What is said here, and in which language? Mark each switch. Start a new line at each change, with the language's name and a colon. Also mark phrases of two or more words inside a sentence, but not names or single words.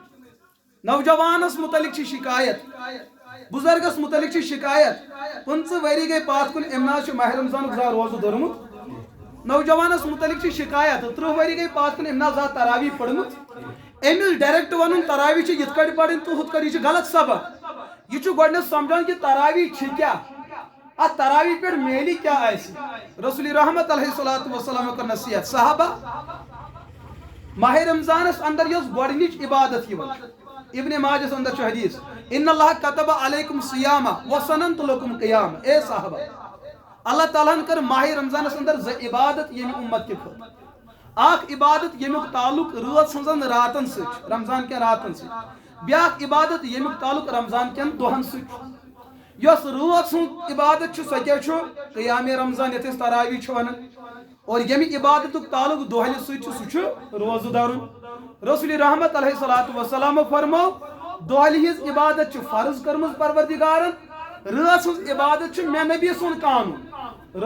Kashmiri: نوجوانس متعلق چھِ شکایت بزرگس متعلق چھِ شکایت 15 ؤری گٔے پتھ کُن أمۍ نہ حظ چھُ ماہ رمضانُک زانٛہہ روزٕ دوٚرمُت نوجوانس متعلق چھِ شکایت 30 ؤری گٔے پتھ کُن أمۍ نہ حظ زانٛہہ تراوی پٔرمٕژ أمِس ڈایریکٹ ونُن تراوی چھِ یِتھ کٲٹھۍ پرٕنۍ تہٕ ہُتھ کٲٹھۍ یہِ چھُ غلط سبق یہ چھُ گۄڈٕنیتھ سمجھان کہ تراوی چھِ کیٛاہ اتھ تراوی پٮ۪ٹھ میلہِ کیٛاہ آسہِ رسول رحمت
Arabic: علیہ الصلوۃ والسلام
Kashmiri: کٔر نصیحت صحابہ ماہ رمضانس اندر یۄس گۄڈنِچ عبادت یِوان ابن ماجہس اندر چھُ حدیث
Arabic: ان اللہ کتب علیکم صیامہ وسننت لکم قیام
Kashmiri: اے صحابہ اللہ تعالیٰ ہن کر ماہ رمضانس اندر زٕ عبادت ییٚمہِ اُمت کہِ خٲطرٕ اکھ عبادت ییٚمیُک تعلق رٲژ ہٕنٛزن راتن سۭتۍ چھُ رمضان کٮ۪ن راتن سۭتۍ بیاکھ عبادت ییٚمیُک تعلق رمضان کٮ۪ن دۄہن سۭتۍ چھُ یۄس رٲژ ہُنٛد عبادت چھُ سۄ کیٛاہ چھُ قیام رمضان یتھ أسۍ تراوی چھِ ونان اور ییٚمہِ عبادتُک تعلق دۄہلہِ سۭتۍ چھُ سُہ چھُ روزٕ دَرُن رسول رحمت
Arabic: علیہ الصلوۃ والسلام
Kashmiri: فرمو دۄہلہِ ہٕنٛز عبادت چھِ فرض کٔرمٕژ پروردگارن رٲژ ہٕنٛز عبادت چھُ مےٚ نبی سُنٛد قانوٗن